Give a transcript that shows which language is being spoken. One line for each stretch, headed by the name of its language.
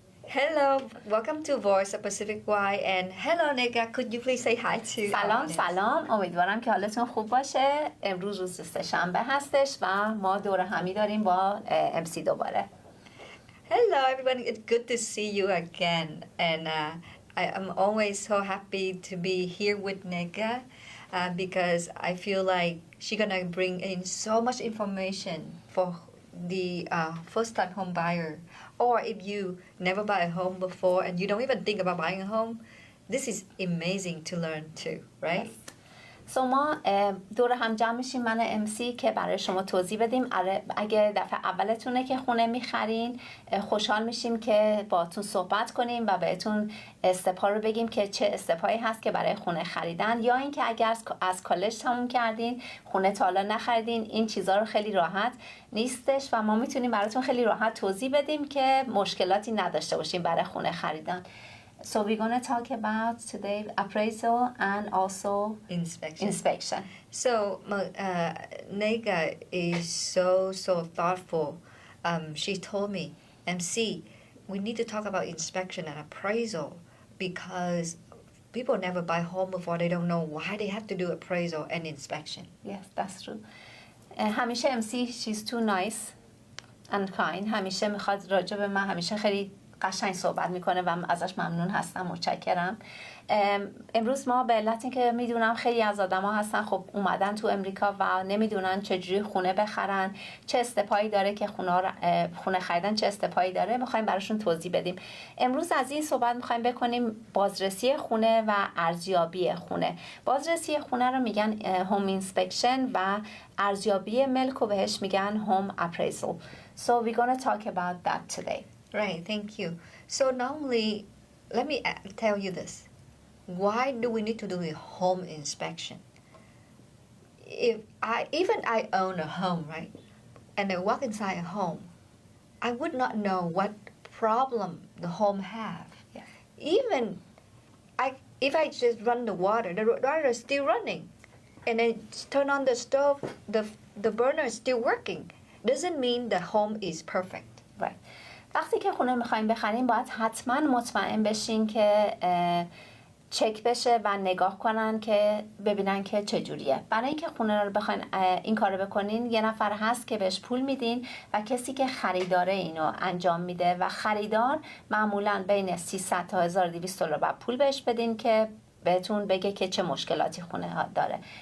English: Hello, welcome to Voice of Pacific Y and hello Nega, could you please say hi to our
Persian: سلام
English: audience?
Persian: سلام امیدوارم که حالتون خوب باشه. امروز روز سه‌شنبه هستش و ما دور همی داریم با MC دوباره.
English: Hello everybody, it's good to see you again and I'm always so happy to be here with Nega because I feel like she's gonna bring in so much information for the first-time home buyer, or if you never buy a home before and you don't even think about buying a home, this is amazing to learn too, right?
Persian: So ما دور هم جمع میشیم من MC که برای شما توضیح بدیم. اگه دفعه اولتونه که خونه میخرین خوشحال میشیم که باهاتون صحبت کنیم و بهتون استپا رو بگیم که چه استپایی هست که برای خونه خریدن، یا اینکه اگر از کالج تموم کردین خونه تا حالا نخریدین، این چیزا رو خیلی راحت نیستش و ما میتونیم براتون خیلی راحت توضیح بدیم که مشکلاتی نداشته باشیم برای خونه خریدن.
English: So we're going to talk about today appraisal and also inspection. So Nega is so thoughtful. She told me, MC, we need to talk about inspection and appraisal because people never buy home before. They don't know why they have to do appraisal and inspection. Yes, that's true.
Persian: همیشه
English: MC she's too nice and kind.
Persian: همیشه میخواد راجع به من همیشه خیلی قشنگ صحبت میکنه و ازش ممنون هستم، متشکرم. امروز ما به علت اینکه میدونم خیلی از آدما هستن خب اومدن تو امریکا و نمیدونن چجوری خونه بخرن، چه استپایی داره که خونه خریدن چه استپایی داره، میخوایم براشون توضیح بدیم. امروز از این صحبت میخوایم بکنیم بازرسی خونه و ارزیابی خونه. بازرسی خونه رو میگن هوم اینسپکشن و ارزیابی ملک رو بهش میگن هوم اپریزل.
English: So we're going to talk about that today. Right, thank you. So normally, let me tell you this. Why do we need to do a home inspection? If I own a home, right, and I walk inside a home, I would not know what problem the home have. Yes. Even if I just run the water is still running, and I turn on the stove, the burner is still working. Doesn't mean the home is perfect. Right.
Persian: وقتی که خونه میخوایم بخریم باید حتما مطمئن بشین که چک بشه و نگاه کنن که ببینن که چجوریه. برای اینکه خونه رو بخواین این کارو بکنین یه نفر هست که بهش پول میدین و کسی که خریداره اینو انجام میده و خریدار معمولا بین 300 تا 1200 دلار بعد پول بهش بدین که بهتون بگه که چه مشکلاتی خونه ها داره.